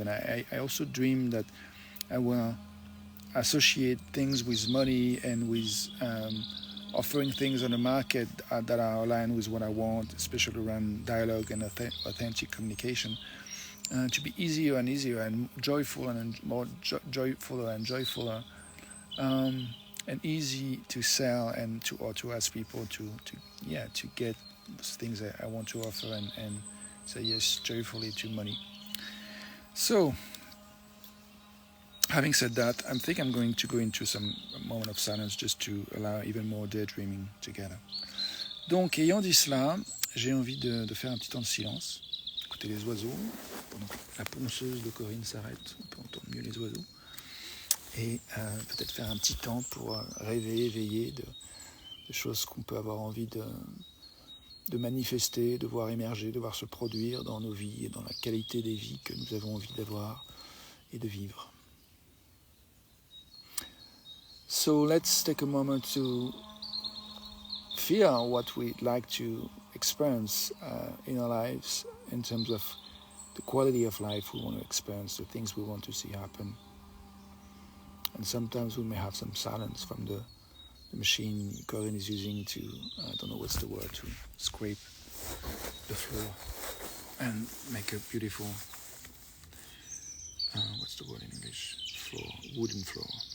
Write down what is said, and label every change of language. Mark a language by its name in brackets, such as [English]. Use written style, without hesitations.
[English] And I also dream that I will associate things with money and with offering things on the market that are aligned with what I want, especially around dialogue and authentic communication, to be easier and easier and joyful and more joyfuler and joyfuler, and easy to sell and to ask people to get things that I want to offer and say yes joyfully to money. So, having said that, I think I'm going to go into some moment of silence just to allow even more daydreaming together. [French] Donc, ayant dit cela, j'ai envie de faire un petit temps de silence, écouter les oiseaux, pendant que la ponceuse de Corinne s'arrête, on peut entendre mieux les oiseaux, et peut-être faire un petit temps pour rêver, éveiller de choses qu'on peut avoir envie de manifester, de voir émerger, de voir se produire dans nos vies et dans la qualité des vies que nous avons envie d'avoir et de vivre. [English] So let's take a moment to feel what we'd like to experience in our lives in terms of the quality of life we want to experience, the things we want to see happen. And sometimes we may have some silence from the machine Corinne is using to, I don't know what's the word, to scrape the floor and make a beautiful, what's the word in English, floor, wooden floor.